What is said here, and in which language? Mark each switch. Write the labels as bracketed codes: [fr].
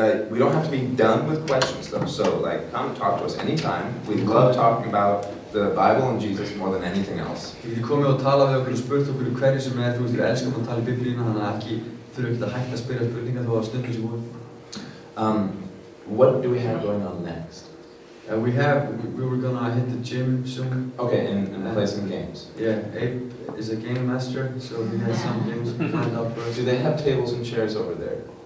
[en] We don't have to be done with questions though, so like come talk to us anytime. We love talking about the Bible and Jesus more than anything else. [is] Þið getið komið og talað við okkur og spurt okkur hverju sem þú veist, við elskum að tala í Biblíuna, þannig að ekki þurfum ekki að hætta að spyrja spurningar þó að stundum sé búið. [en] What do we have going on next? We were gonna hit the gym soon. Okay, and play some games. Yeah, Abe is a game master, so he has some games planned up for us. Do they have tables and chairs over there?